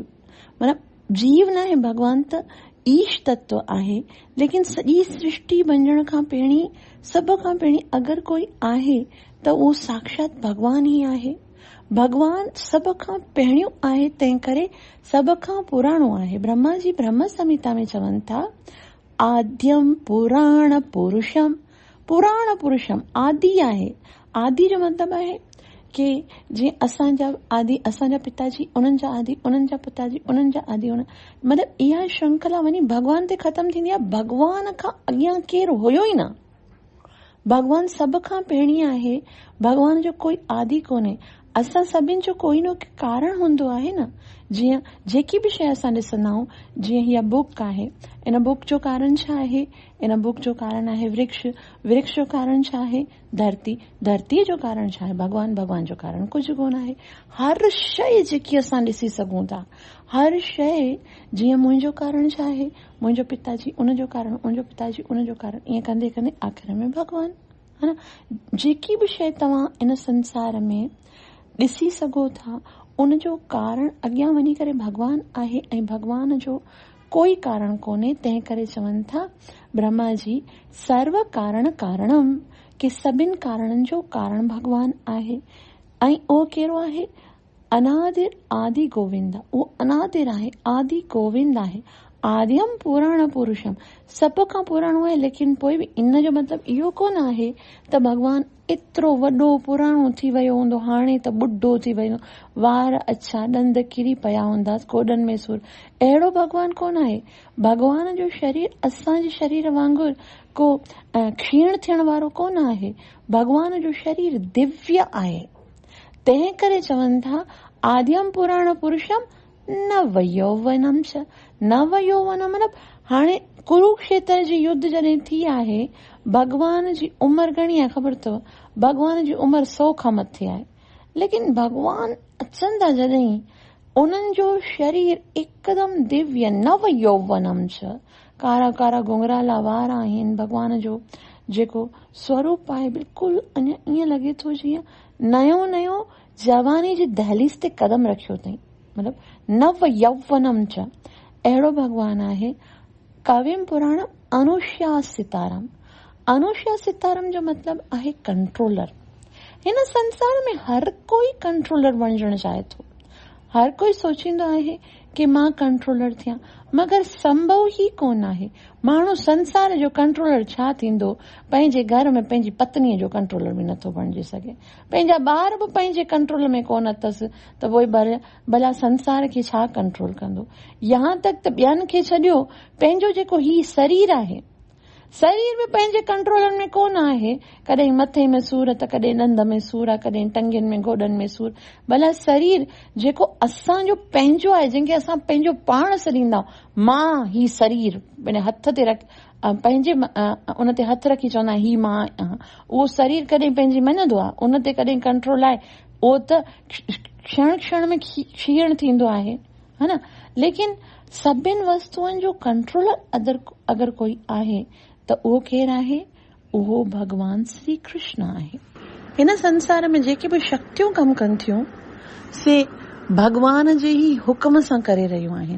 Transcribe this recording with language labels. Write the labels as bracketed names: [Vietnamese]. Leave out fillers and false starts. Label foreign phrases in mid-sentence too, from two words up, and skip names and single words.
[Sindhi] मतिलबु जीव न आहे, भगवान त ईश तत्व आहे, लेकिन सॼी सृष्टि बणजण खां पहिरीं, सभ खां पहिरीं अगरि कोई आहे त उहो साक्षात भगवान ई आहे। भगवान सभ खां पहिरियों आहे, तंहिं करे सभ खां पुराणो आहे। ब्रह्मा जी ब्रह्म संहिता में चवनि था, [Sanskrit] आद्यम पुराण पुरुषम। [Sindhi] पुराण पुरुषम आदि आहे। आदि जो मतिलबु आहे कि जीअं असांजा पिताजी, उन्हनि जा आदि, उन्हनि जा पिताजी, उन्हनि जा आदि, मतिलबु इहा श्रृंखला वञी भगवान ते ख़तमु थींदी आहे। भगवान खां अॻियां केरु हुयो ई न। भगवान सभ खां पहिरीं आहे। भगवान जो कोई आदि कोन्हे। असां सभिनि जो कोई न कोई कारण हूंदो आहे न। जीअं जेकी बि शइ असां ॾिसंदा आहियूं, जीअं हीअ बुक आहे, इन बुक जो कारण छा आहे, इन बुक जो कारण आहे वृक्ष, वृक्ष जो कारण छा आहे, धरती, धरतीअ जो कारण छा आहे, भगवान, भगवान जो कारण कुझु कोन आहे। हर शइ जेकी असां ॾिसी सघूं था, हर शइ, जीअं मुंहिंजो कारण छा आहे, मुंहिंजो पिताजी, उनजो कारण, उनजो पिताजी, उनजो कारण, ईअं कंदे कंदे आख़िर में भगवान, [Hindi] है न। [Sindhi] जेकी बि शइ तव्हां इन संसार में ॾिसी सघो था, उनजो कारण अॻियां वञी करे भगवान आहे ऐं भगवान जो कोई कारण कोन्हे। तंहिं करे चवनि था ब्रह्मा जी, [Sanskrit] सर्व कारण कारणम, [Sindhi] कि सभिनि कारणनि जो कारण भगवान आहे। ऐं उहो कहिड़ो आहे, [Sanskrit] अनादिर आदि गोविंद। [Sindhi] उहो अनादिर आहे, आदि गोविंद आहे। [Sanskrit] आद्यम पुराण पुरुषम, [Sindhi] सभ खां पुराणो आहे। लेकिन पोइ बि इन जो मतिलबु इहो कोन आहे त भगवान एतिरो वॾो पुराणो थी वियो हूंदो, हाणे त ॿुढो थी वियो, वार अछा, ॾंद किरी पिया हूंदा, गोॾनि में सूर, अहिड़ो भगवान कोन आहे। भगवान जो शरीर असांजे शरीर वांगुरु को क्षीण थियण वारो कोन आहे। भगवान जो शरीर दिव्य आहे। तंहिं करे चवनि था, [Sanskrit] आद्यम पुराण पुरुषम नव यौवनम छ। [Sindhi] नव यौवन मतिलबु हाणे कुरुक्षेत्र जी युद्ध जॾहिं थी आहे, भगवान जी उमिरि घणी आहे ख़बर अथव, भगवान जी उमिरि 100 खां मथे आहे। लेकिन भगवान अचनि था जॾहिं, उन्हनि जो शरीर हिकदमि दिव्य, [Sanskrit] नव यौवनम छ, [Sindhi] कारा कारा घुंघराला वार आहिनि। भगवान जो जेको स्वरूप आहे बिल्कुलु अञा ईअं लॻे थो जीअं नयो नयो जवानी जी दहलीज़ ते कदम रखियो अथई, मतिलबु [Sanskrit] नव यौवनम छ, [Sindhi] अहिड़ो भगवान आहे। [Sanskrit] कविम पुराण अनुष्या सितारम। अनुष्या सितारम [Sindhi] जो मतिलबु आहे कंट्रोलर। हिन संसार में हर कोई कंट्रोलर बणजणु चाहे थो। हर कोई सोचींदो आहे कि मां कंट्रोलर थियां, मगर संभव ई कोन आहे। माण्हू संसार जो कंट्रोलर छा थींदो, पंहिंजे घर में पंहिंजी पत्नीअ जो कंट्रोलर बि नथो बणिजी सघे, पंहिंजा ॿार बि पंहिंजे कंट्रोल में कोन अथसि त पोइ भला संसार खे छा कंट्रोल कंदो। [Hindi] यहाँ तक [Sindhi] त ॿियनि खे छॾियो, पंहिंजो जेको ही शरीर आहे, शरीर बि पंहिंजे कंट्रोल में कोन आहे। कॾहिं मथे में सूर त कॾहिं ॾंद में सूर आहे, कॾहिं टंगियुनि में गोॾनि में सूर। भला शरीर जेको असांजो पंहिंजो आहे, जंहिंखे असां पंहिंजो पाण सॾींदा, मां ही शरीर पंहिंजे हथ ते रख, पंहिंजे उन ते हथ रखी चवंदा ही मां आहियां, उहो शरीर कॾहिं पंहिंजी मञंदो आहे? उन ते कॾहिं कंट्रोल आहे? उहो त क्षण क्षण में क्षीण थींदो आहे, [Hindi] है न। [Sindhi] लेकिन सभिनि वस्तुअनि जो कंट्रोलर अगरि कोई आहे त उहो केरु आहे? उहो भगवान श्री कृष्ण आहे। हिन संसार में जेके बि शक्तियूं कमु कनि थियूं से भगवान जे ई हुक्म सां करे रहियूं आहिनि।